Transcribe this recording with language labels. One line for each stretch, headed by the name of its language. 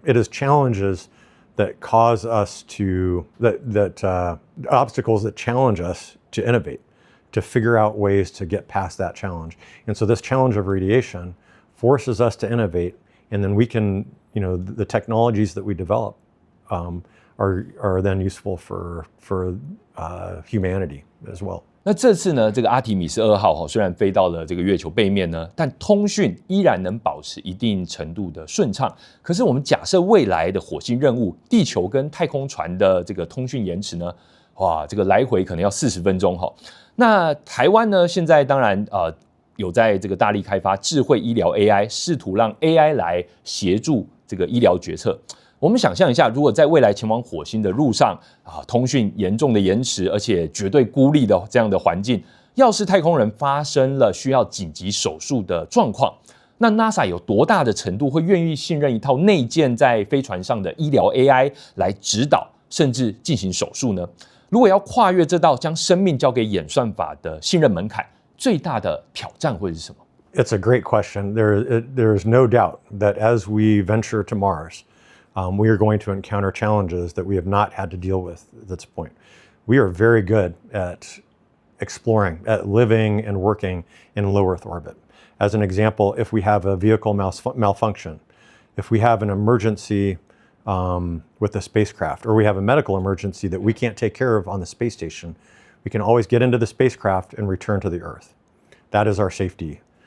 English: It is challenges that cause us to, obstacles that challenge us to innovate, to figure out ways to get past that challenge. And so this challenge of radiation forces us to innovate, and then we can, the technologies that we develop are then useful for humanity as well.
Chinese: 那这次呢，这个阿提米斯2号虽然飞到了这个月球背面呢，但通讯依然能保持一定程度的顺畅。可是我们假设未来的火星任务，地球跟太空船的这个通讯延迟呢，哇，这个来回可能要40分钟哈。那台湾呢，现在当然有在这个大力开发智慧医疗 AI， 试图让 AI 来协助这个医疗决策。我们想象一下，如果在未来前往火星的路上通讯严重的延迟，而且绝对孤立的这样的环境，要是太空人发生了需要紧急手术的状况，那 NASA 有多大的程度会愿意信任一套内建在飞船上的医疗 AI 来指导甚至进行手术呢？如果要跨越这道将生命交给演算法的信任门槛，最大的挑战会是什么？
English: It's a great question. There is no doubt that as we venture to Mars, we are going to encounter challenges that we have not had to deal with at this point. We are very good at exploring, at living and working in low Earth orbit. As an example, if we have a vehicle malfunction, if we have an emergency with the spacecraft, or we have a medical emergency that we can't take care of on the space station, we can always get into the spacecraft and return to the Earth. That is our safety.